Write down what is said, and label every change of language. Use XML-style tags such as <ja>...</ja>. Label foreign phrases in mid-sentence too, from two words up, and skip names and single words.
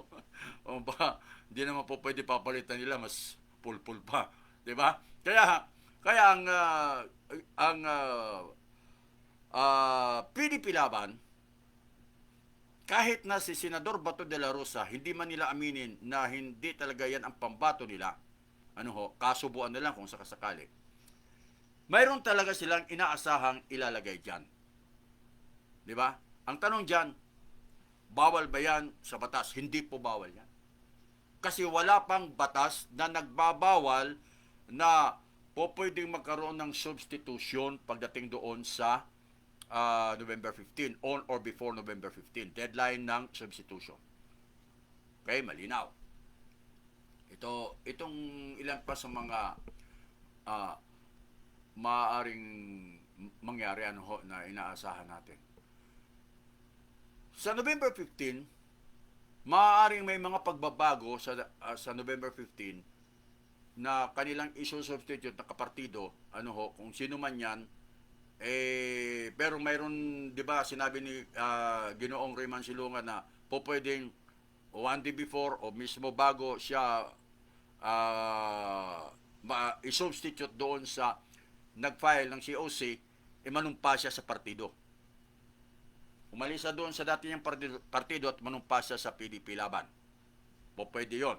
<tl>O ba, hindi naman po pwede papalitan nila, mas pulpul pa, 'di ba? Kaya ang PDP laban, kahit na si Senador Bato de la Rosa, hindi man nila aminin na hindi talaga yan ang pambato nila, kasubuan na lang kung sakasakali, mayroon talaga silang inaasahang ilalagay dyan. Di ba? Ang tanong dyan, bawal ba yan sa batas? Hindi po bawal yan. Kasi wala pang batas na nagbabawal na po pwedeng magkaroon ng substitution pagdating doon sa November 15,</tl> <en>on or before November 15,</en> <tl>deadline ng substitution. Okay, malinaw. Itong ilan pa sa mga maaaring mangyari na inaasahan natin. Sa November 15, maaaring may mga pagbabago sa November 15 na kanilang isusubstitute na kapartido, kung sino man yan, pero mayroon, di ba, sinabi ni Ginoong Ray Mansilungan na po pwedeng</tl> <en>one day before</en> <tl>o mismo bago siya i-substitute doon sa nag-file ng COC, manumpa siya sa partido. Umalis na doon sa dati niyang partido at manumpa siya sa PDP laban. Po pwede yon.</tl>